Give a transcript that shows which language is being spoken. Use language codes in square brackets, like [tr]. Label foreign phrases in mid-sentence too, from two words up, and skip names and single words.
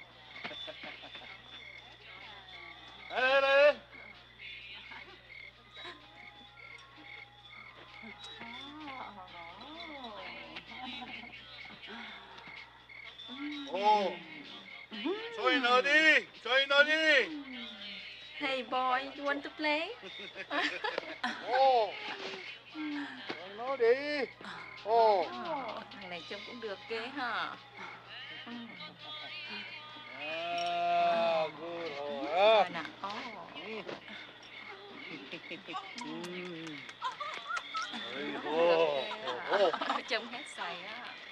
[ja] あれOh! そういうのでいい。そういうのでいい。 [en] Hey boy, you want to play? [ja] Oh! そういうのでいい。Oh! [vi] Thằng này trông cũng được ghê hả? [en] Ah, good. [vi] Rồi nè. Trông hết sày á.